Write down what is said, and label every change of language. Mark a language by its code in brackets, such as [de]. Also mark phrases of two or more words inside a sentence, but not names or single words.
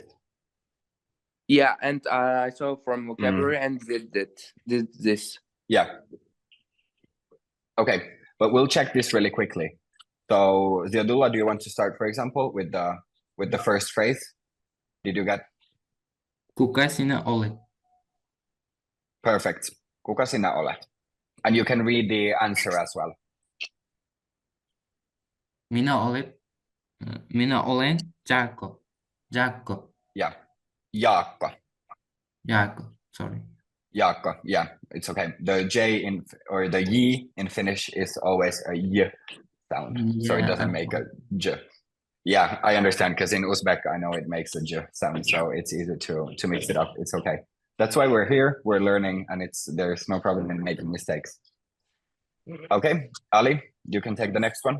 [en] Yeah, and I saw from vocabulary and did this. Yeah. Okay, but we'll check this really quickly. So Ziadullah, do you want to start, for example, with the first phrase? Did you get? [fi] Kuka sinä olet? Perfect. Kuka sinä olet? [en] And you can read the answer as well. [fi] Minä olen Jaakko. Jaakko. [en] Yeah. Jaakko. Jaakko. Sorry. Jaakko. Yeah, it's okay. The J or the Y in Finnish is always a Y sound, so it doesn't make a J. Yeah, I understand because in Uzbek I know it makes a J sound, so it's easy to mix it up. It's okay. That's why we're here. We're learning, and there's no problem in making mistakes. Okay, Ali, you can take the next one.